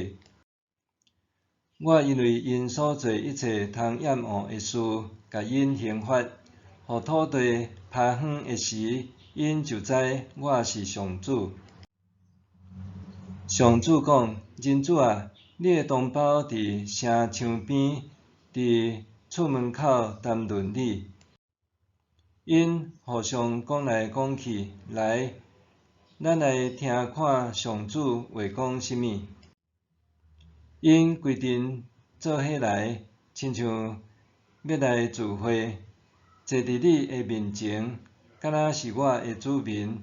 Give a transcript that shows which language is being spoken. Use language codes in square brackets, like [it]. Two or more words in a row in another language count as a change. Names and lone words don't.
[nan] 我因为因所做一切通厌恶的事，甲因刑罚，互土地趴荒的时，因就知我是上主。上主讲：人子啊，你的同胞伫城墙边，伫厝门口谈论你。因互相讲来讲去，来，咱来听看上主话讲甚物。因规阵做伙来，亲像要来聚会，坐伫你的面前，敢若是我的子民。